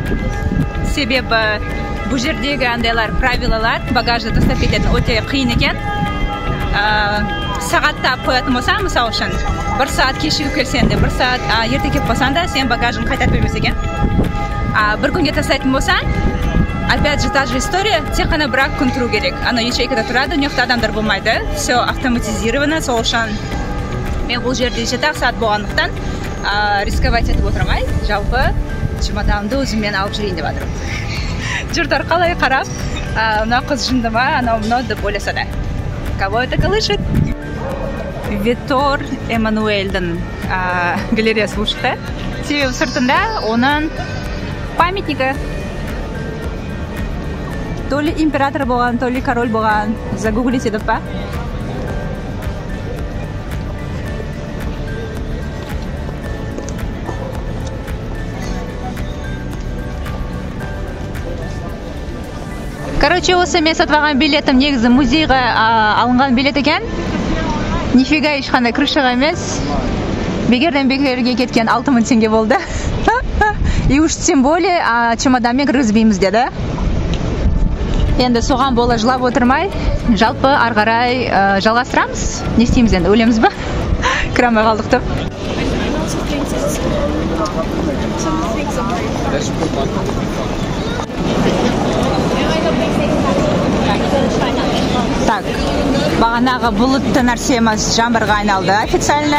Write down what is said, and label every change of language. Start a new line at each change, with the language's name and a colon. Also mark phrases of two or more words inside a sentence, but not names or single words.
Kazakh: Себебі бұл жердегі андайлар правилалар багажды тастап кететін өте қиын екен. сағаттап қоятын болсаң, мысалы үшін 1 сағат кешігіп келсең де, 1 сағат ерте келіп қалсаң да, сен багажын қайтарып бермес екен. 1 күнге тастайтын болсаң,
Russian: опять же та же история,
Kazakh: тек қана 1 күн тұру керек. Ана ячейкада тұрады, униоқта адамдар болмайды,
Russian: все автоматизировано,
Kazakh: сол үшін мен бұл жерде 7 сағат болғандықтан рисковать етіп отырмай, жалпы чемоданымды өзіммен алып жүрейін деп жатырмын. Жұрттар қалай қарап, мына қыз жынды ма, анау мынау деп ойласа да.
Russian: Кого это колышет?
Kazakh: Витор Эммануэльдің галереясы шықты. Себебі сыртында оның памятнигі.
Russian: То ли
Kazakh: император болған,
Russian: то ли
Kazakh: король болған. Загуглить едіп па? Короче, осы мен сатып алған билетім негізі музейға алынған билет екен. Нифига ешқандай крышаға емес. Бекерден бекерге кеткен 6000 теңге болды.
Russian: И уж тем более
Kazakh: чемоданмен кіргізбейміз деді. Енді соған бола жылап отырмай, жалпы ары қарай жалғастырамыз. Не істейміз енді, өлеміз ба? Кіре алмай қалдық деп. Так, бағанағы бұлытты нәрсеміз жаңбырға айналды официально.